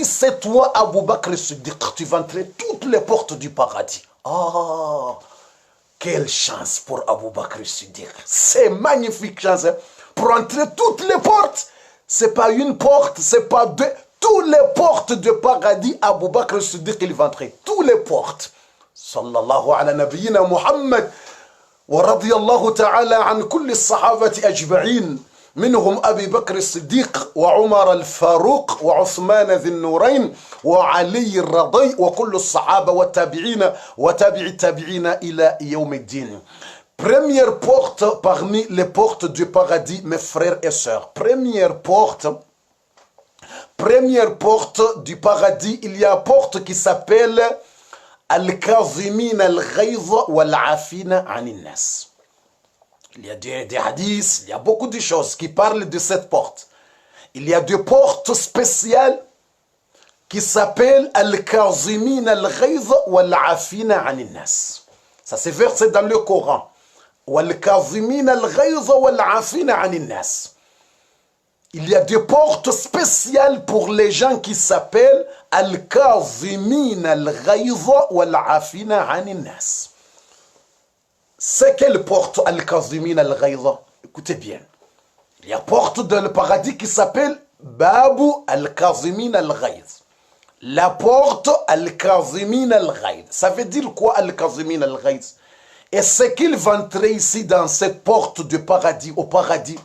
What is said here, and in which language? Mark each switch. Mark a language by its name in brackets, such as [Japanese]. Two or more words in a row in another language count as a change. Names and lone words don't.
[French] C'est toi, Abu Bakr Siddiq. Tu vas entrer toutes les portes du paradis. Oh, quelle chance pour Abu Bakr Siddiq. C'est magnifique chance. Hein? Pour entrer toutes les portes. C'est pas une porte, c'est pas deux. Toutes les portes du paradis, Abu Bakr Siddiq, il va entrer. Toutes les portes. [Arabic] صلى الله على نبينا محمد. ورضي الله تعالى عن كل الصحابة أجمعين منهم أبي بكر الصديق وعمر الفاروق وعثمان ذي النورين وعلي الرضي وكل الصحابة والتابعين وتابع التابعين إلى يوم الدين. [French] Première porte parmi les portes du paradis, mes frères et sœurs. Première porte du paradis, il y a une porte qui s'appelle [Arabic] الكاظمين الغيظ والعافين عن الناس. [French] Il y a des hadiths, il y a beaucoup de choses qui parlent de cette porte. Il y a des portes spéciales qui s'appellent [Arabic] الكاظمين الغيظ والعافين عن الناس. [French] Ça c'est versé dans le Coran. [Arabic] والكاظمين الغيظ والعافين عن الناس. [French] Il y a des portes spéciales pour les gens qui s'appellent [Arabic] الكاظمين الغيظ والعافين عن الناس. [French] C'est quelle porte [Arabic] الكاظمين الغيظ? [French] Écoutez bien. Il y a une porte dans le paradis qui s'appelle [Arabic] باب الكاظمين الغيظ. [French] La porte [Arabic] الكاظمين الغيظ. [French] Ça veut dire quoi [Arabic] الكاظمين الغيظ? [French] Et ce qu'il va entrer ici dans cette porte du paradis, au paradis.